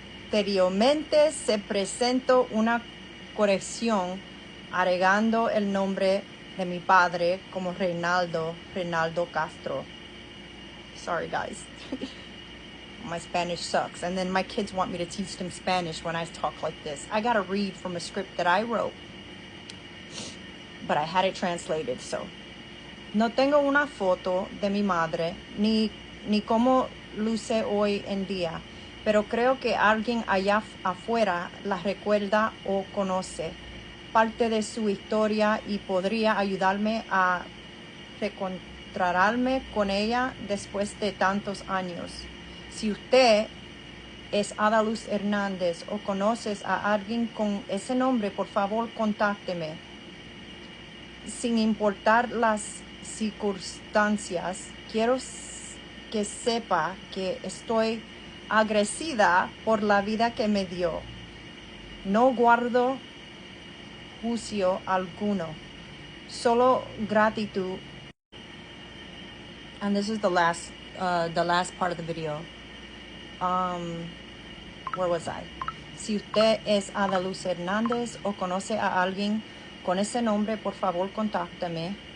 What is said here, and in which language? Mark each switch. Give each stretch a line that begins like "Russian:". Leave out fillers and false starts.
Spanish: Posteriormente se presentó una corrección agregando el nombre de mi padre como Reinaldo Castro.
English: Sorry guys. My Spanish sucks. And then my kids want me to teach them Spanish when I talk like this. I gotta read from a script that I wrote, but I had it translated, so.
Spanish: No tengo una foto de mi madre, ni cómo luce hoy en día, pero creo que alguien allá afuera la recuerda o conoce parte de su historia y podría ayudarme a reencontrarme con ella después de tantos años. Si usted es Ada Hernández o conoces a alguien con ese nombre, por favor, contácteme. Sin importar las circunstancias, quiero que sepa que estoy agradecida por la vida que me dio. No guardo juicio alguno, solo gratitud.
English: And this is the last part of the video. Where was I?
Spanish: Si usted es Ada Hernández o conoce a alguien con ese nombre, por favor, contácteme.